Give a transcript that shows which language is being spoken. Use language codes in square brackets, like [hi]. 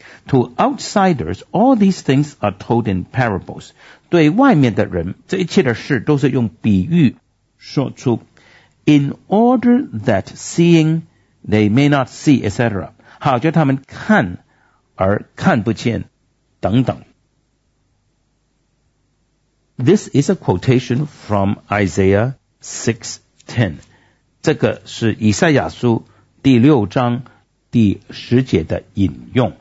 [en] To outsiders, all these things are told in parables. [zh] 对外面的人，这一切的事都是用比喻说出。 [en] In order that seeing they may not see, etc. [zh] 好，就他们看而看不见等等。 [en] This is a quotation from Isaiah 6:10. [zh] 这个是以赛亚书第六章第十节的引用。